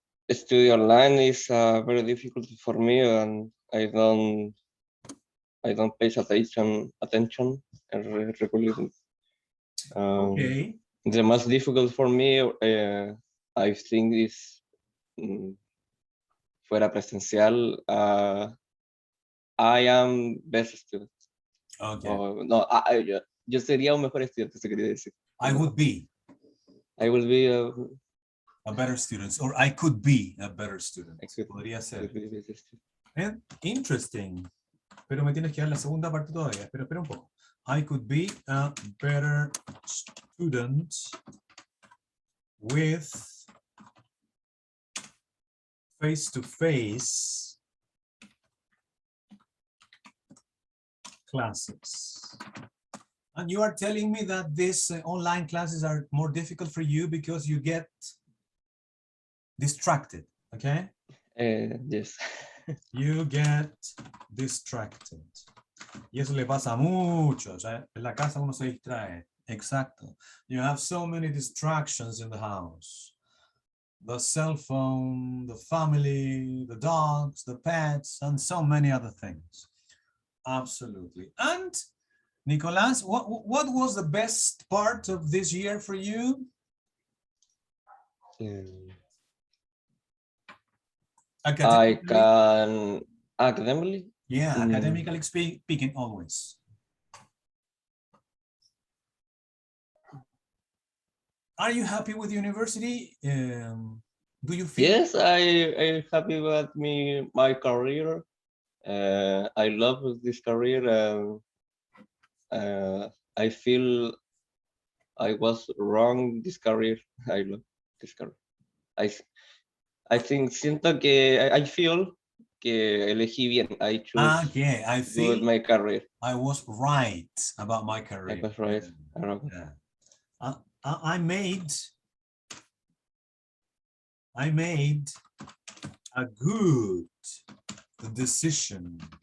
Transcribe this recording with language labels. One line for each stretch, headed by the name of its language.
English: Study online is very difficult for me, and I don't pay attention regularly. Okay. The most difficult for me, I think, is
Spanish: fuera presencial.
English: I am best student. Okay.
Spanish: No, yo sería un mejor estudiante, se quería decir.
English: I will be a better student, or I could be a better student.
Spanish: Podría ser.
English: Interesting.
Spanish: Pero me tienes que dar la segunda parte todavía. Pero espera un poco.
English: I could be a better student with face-to-face classes. And you are telling me that these online classes are more difficult for you because you get distracted, okay? Yes. You get distracted.
Spanish: Y eso le pasa mucho, o sea, en la casa uno se distrae. Exacto.
English: You have so many distractions in the house. The cell phone, the family, the dogs, the pets, and so many other things. Absolutely. And Nicolas, what was the best part of this year for you? I can academically. Yeah, academically speaking always. Are you happy with university? Do you feel? Yes, I'm happy with my career. I love this career, and I feel I was wrong this career. I love this career. I think
Spanish: siento que
English: I feel
Spanish: que elegí bien.
English: I choose Okay, I feel my career. I was right about my career. I was right. Yeah. I made a good decision.